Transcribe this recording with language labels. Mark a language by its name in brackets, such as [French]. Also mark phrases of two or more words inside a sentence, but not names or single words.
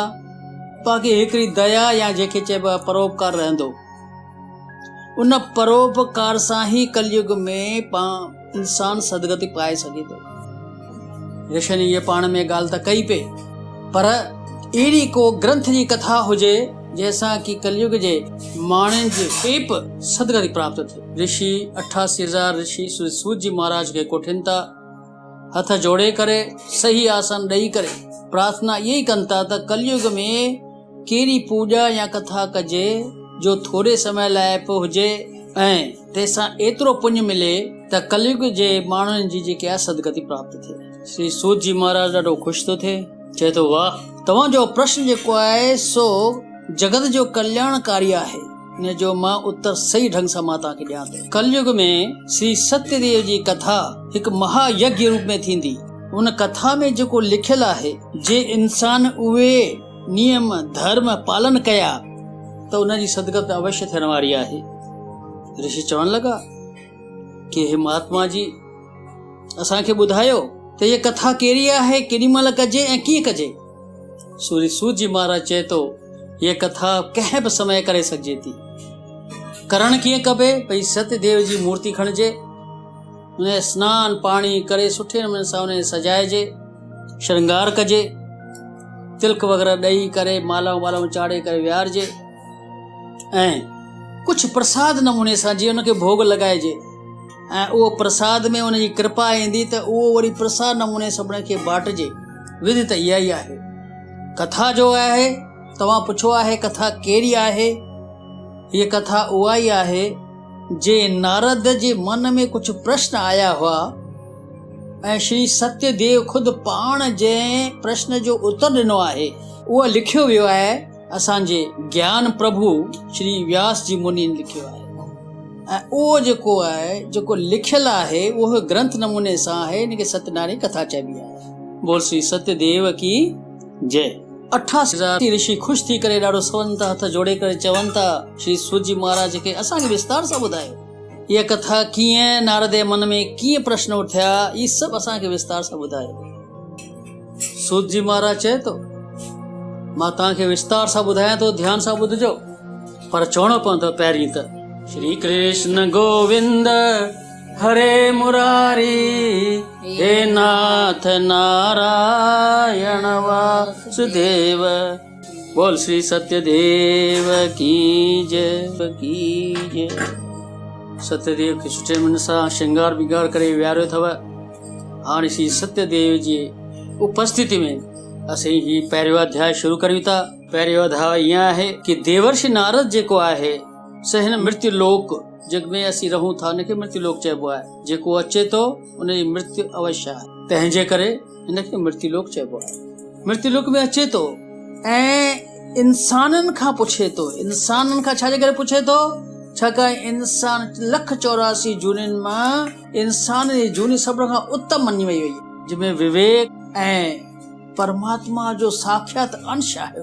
[Sindhi] बाक़ी हिकिड़ी दया या जंहिंखे चइबो आहे परोपकार रहंदो। उन परोपकार सां ही कलयुग में इंसान सदगति पाए सघे थो। ऋषिनि ये पाण में ॻाल्हि त कई पे, पर अहिड़ी को ग्रंथ जी कथा हुजे जैसा कि कलयुग जे माण्हुनि जे पेप सदगति प्राप्त थिए। ऋषि 88,000 ऋषि सूत जी महाराज खे कोठिन था, हथ जोड़े करे सही आसन ॾेई करे प्रार्थना यही कनि था त कलयुग में कहिड़ी पूजा या कथा कजे जो थोरे समय लाइ पोइ हुजे ऐं तंहिंसां एतिरो पुण्य मिले त कलयुग जे माण्हुनि जी जेकी आहे सदगति प्राप्त थिए। श्री सूत जी महाराज ॾाढो ख़ुशि थो थिए, चए थो वाह, तव्हांजो प्रश्न जेको आहे सो जगत जो कल्याणकारी आहे। इन जो मां उत्तर सही ढंग सां मां तव्हांखे ॾियां थो। कलयुग में श्री सत्यदेव जी कथा हिकु महायज्ञ रूप में थींदी। उन कथा में जेको लिखियलु आहे, जे इंसान उहे नियम धर्म पालन कया त उनजी सदगति अवश्य थियण वारी आहे। ऋषि चवण लॻा कि हे महात्मा जी, असांखे ॿुधायो त हीअ कथा कहिड़ी आहे, केॾी महिल कजे ऐं कीअं कजे। श्री सूत जी महाराज चए थो हीअ कथा कंहिं बि समय करे सघिजे थी। करण कीअं कबे? भई सत्यदेव जी मूर्ति खणिजे, उन स्नान पाणी करे सुठे नमूने सां उन सजाइजे, श्रृंगार कजे, तिलक वग़ैरह ॾेई करे मालाऊं वालाऊं चाढ़े करे विहारजे ऐं कुझु प्रसाद नमूने सां जीअं उनखे भोग लॻाइजे ऐं उहो प्रसाद में उनजी कृपा ईंदी त उहो वरी प्रसाद नमूने सभिनी खे बांटजे। विधि त इहा ई आहे। कथा जो आहे, तव्हां पुछो आहे कथा कहिड़ी आहे? हीअ कथा उहा ई आहे जे नारद जे मन में कुझु प्रश्न आया हुआ ऐं श्री सत्यदेव ख़ुदि पाण जंहिं प्रश्न जो उत्तर ॾिनो आहे उहो लिखियो वियो आहे। असांजे ज्ञान प्रभु श्री व्यास जी मुनि लिखियो आहे ऐं उहो जेको आहे, जेको लिखियलु आहे उहो ग्रंथ नमूने सां आहे। इनखे सत्यनारायण कथा चइबी आहे। [Hindi] बोल श्री सत्यदेव की जय। [Sindhi] 88,000 ऋषि ख़ुशि थी करे ॾाढो सवनि था, हथ जोड़े करे चवनि था श्री सूत जी महाराज खे असांखे विस्तार सां ॿुधायो हीअ कथा कीअं, नारद जे मन में कीअं प्रश्न उथिया, इहे सभु असांखे विस्तार सां ॿुधायो। सूत जी महाराज चए थो मां तव्हांखे विस्तार सां ॿुधायां थो, ध्यान सां ॿुधिजो, पर चवणो पवंदो पहिरीं त श्री कृष्ण गोविंद हरे मुरारी हे नाथ नारायण वासुदेव। [Hindi] बोल श्री सत्यदेव की जय की जय। [Sindhi] सत्यदेव खे सुठे नमूने सां श्रृंगार बिगाड़ करे विहारियो अथव। हाणे श्री सत्यदेव जी उपस्थिति में असीं ही पहिरियों अध्याय शुरू करियूं था। पहिरियों अध्याय ईअं आहे कि देवर्षि नारद जेको आहे सो हिन मृत्यु लोक जग में असीं रहूं था उनखे मृत्यु लोक चइबो आहे। जेको अचे थो उनजी मृत्यु अवश्य आहे, तंहिंजे करे हिनखे मृत्यु लोक चइबो आहे। मृत्यु लोक में अचे थो ऐं इंसाननि खां पुछे थो। इंसाननि खां छाजे करे पुछे थो? छाकाणि इंसान 184 जूनियुनि मां इंसान जी जूनी सभिनी खां उत्तम मञी वई हुई, जंहिंमें विवेक ऐं परमात्मा जो साक्षात अंश आहे।